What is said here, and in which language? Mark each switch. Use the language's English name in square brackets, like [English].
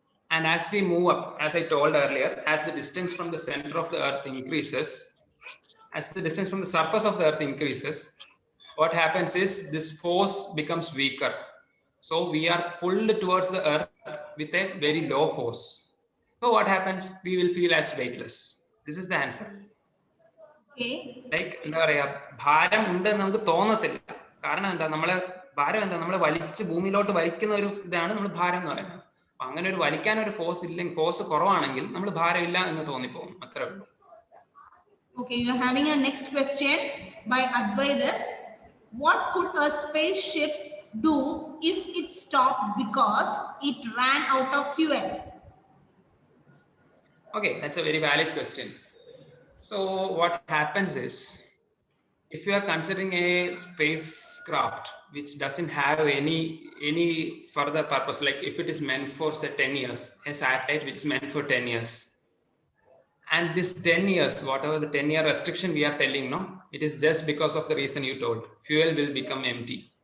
[English] And as we move up, as I told earlier, as the distance from the center of the Earth increases, as the distance from the surface of the Earth increases, what happens is this force becomes weaker. So we are pulled towards the Earth with a very low force. So what happens? We will feel as weightless. This is the answer. Okay. [Malayalam] Like എന്താ പറയാ, ഭാരം ഉണ്ടെന്ന് നമുക്ക് തോന്നത്തില്ല. കാരണം എന്താ, ഭാരം എന്താ, നമ്മളെ വലിച്ച് ഭൂമിയിലോട്ട് വലിക്കുന്ന ഒരു ഇതാണ് നമ്മൾ ഭാരം എന്ന് പറയുന്നത്. അപ്പൊ അങ്ങനെ ഒരു വലിക്കാൻ ഒരു ഫോഴ്സ് ഇല്ലെങ്കിൽ, ഫോഴ്സ് കുറവാണെങ്കിൽ നമ്മൾ ഭാരമില്ല എന്ന് തോന്നിപ്പോകും. അത്രേ ഉള്ളൂ. [English] Okay, you are having a next question by Advaitas. What could a spaceship do if it stopped because it ran out of fuel? Okay, that's a very valid question. So what happens is, if you are considering a spacecraft which doesn't have any further purpose, like if it is meant for say 10 years, a satellite which is meant for 10 years, and this 10 years, whatever the 10-year restriction we are telling, no, it is just because of the reason you told, fuel will become empty.